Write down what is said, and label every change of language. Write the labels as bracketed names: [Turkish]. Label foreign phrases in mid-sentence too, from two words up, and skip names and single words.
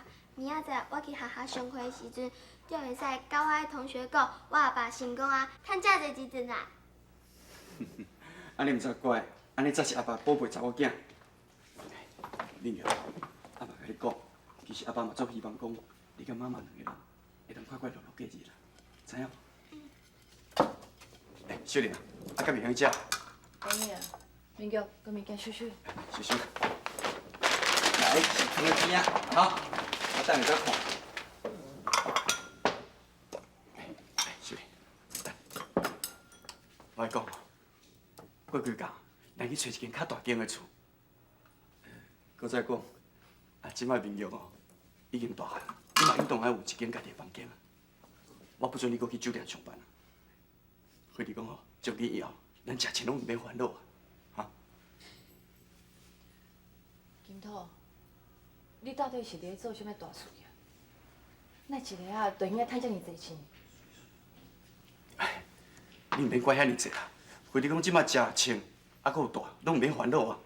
[Min Nan Chinese] 明仔载我去学校上课的时阵，就会使甲我的同学讲，我阿爸成功啊，趁遮济钱啊。安尼毋则怪，安尼才是阿爸宝贝查某囝。玲儿，阿爸甲你讲，其实阿爸嘛足希望讲，你甲妈妈两个人会当快快乐乐过日啦，知影无？小玲啊，甲明香食。哎呀，明玉，跟物件收收。收收。来，放在边啊，好，我等下再看。小玲，我来讲哦，过几工，咱去找一间较大间的厝。搁再讲，即摆明玉哦，已经大汉，你嘛应当爱有一间家己的房间啊。我不准你搁去酒店上班啊。所以讲哦，从今以后，咱食钱拢唔免烦恼啊。金土，你到底是咧做啥物大事啊？那一个啊，就应该趁遮尔济钱。你唔免管遐尼济啦，规你讲即摆食穿，搁有大，拢唔免烦恼啊。